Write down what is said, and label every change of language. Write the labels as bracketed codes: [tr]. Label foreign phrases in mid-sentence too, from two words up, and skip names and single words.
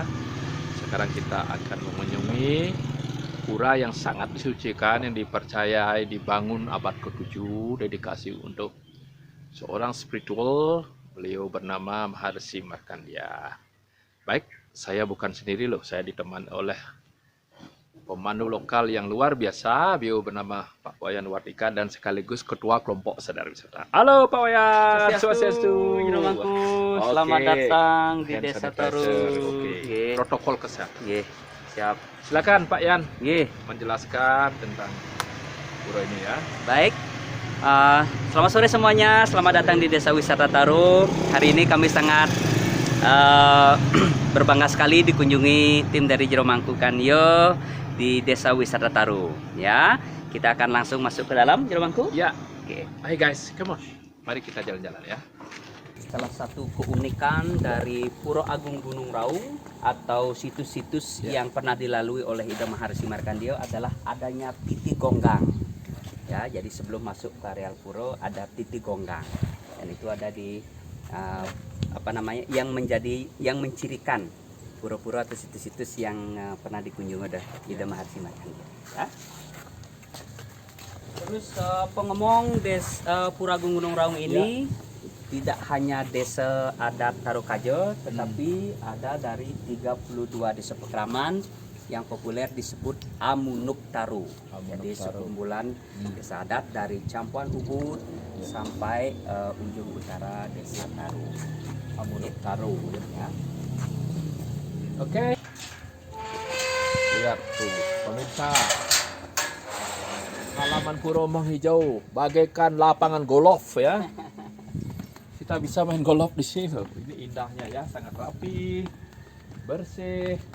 [id] Sekarang kita akan mengunjungi pura yang sangat disucikan, yang dipercayai dibangun abad ke-7, dedikasi untuk seorang spiritual, beliau bernama Maharsi Markandia. Baik, saya bukan sendiri loh, saya ditemani oleh pemandu lokal yang luar biasa, beliau bernama Pak Wayan Wardika dan sekaligus ketua kelompok sadar wisata. Halo Pak Wayan, Swastiastu, Inamangku. Selamat datang di Hand Desa sanitizer, Taru. oke. Nggih. Protokol kesehatan. Nggih, siap. Silakan Pak Yan Nggih, menjelaskan tentang pura ini ya. baik. Selamat sore semuanya. Selamat datang di Desa Wisata Taru. Hari ini kami sangat berbangga sekali dikunjungi tim dari Jero Mangku Kanyo di Desa Wisata Taru. Ya, kita akan langsung masuk ke dalam Jero Mangku. Ya, Oke. ayo guys, [en] come on. [id] Mari kita jalan-jalan ya. Salah satu keunikan dari Pura Agung Gunung Raung atau situs-situs yang pernah dilalui oleh Ida Maharsi Markandia adalah adanya Titi Gonggang. Ya, jadi sebelum masuk ke areal pura ada Titi Gonggang. Dan itu ada di yang mencirikan pura-pura atau situs-situs yang pernah dikunjungi oleh Ida Maharsi Markandia. Ya. Terus pengomong Pura Agung Gunung Raung ini tidak hanya desa adat Tarukajo, tetapi ada dari 32 desa pekraman yang populer disebut Amunuk Taru. Jadi sekumpulan desa adat dari Campuan Ubud sampai ujung utara desa Taru. Amunuk Taru ya. Oke. Lihat tuh, pemirsa. Halaman pura menghijau bagaikan lapangan golf ya. Kita bisa main golf di sini loh. Ini indahnya ya, sangat rapi, bersih.